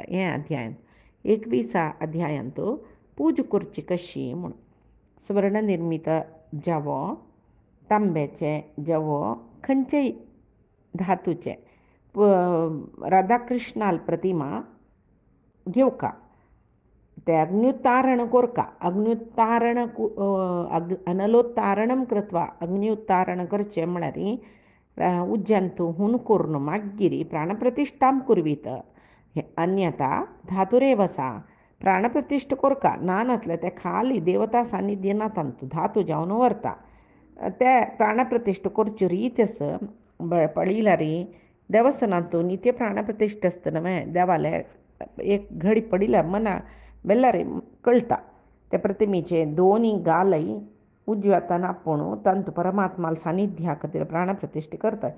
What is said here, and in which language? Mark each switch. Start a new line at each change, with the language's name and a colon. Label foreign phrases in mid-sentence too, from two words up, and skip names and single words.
Konkani: हें अध्यायांत 21 अध्यायांत पूज करची कशी म्हूण स्वर्णनिर्मित जवो, तांब्याचे जवो, खंयचेय धातूचे राधाकृष्णाल प्रतिमा घेवका, ते अग्न्युत्तारण कोरका, अग्न्युत्तारण
Sanskrit: अनलोत्तारणं कृत्वा
Konkani: अग्न्युत्तारण करचें म्हळ्यार उज्जंतू हून करून मागीर
Sanskrit: प्राणप्रतिष्ठां कुर्वीत. अन्यथा धातुरेव सा
Konkani: प्राणप्रतिष्ठ कोरका नानतले ते खाली देवता सान्निध्य नातांतू धातू जावन व्हरता. ते प्राणप्रतिष्ठ करच्यो रीत आस पळयल्यार देवस्थानांतू नित्य प्राणप्रतिष्ठ आसता न्हय. देवाले एक घडी पडिल्यार मना बेल्लार कळटा ते प्रतिमेचे दोनी गालय उजव्या हातान आपूण तांतू परमात्माल सान्निध्या खातीर प्राणप्रतिष्ठ करताचे.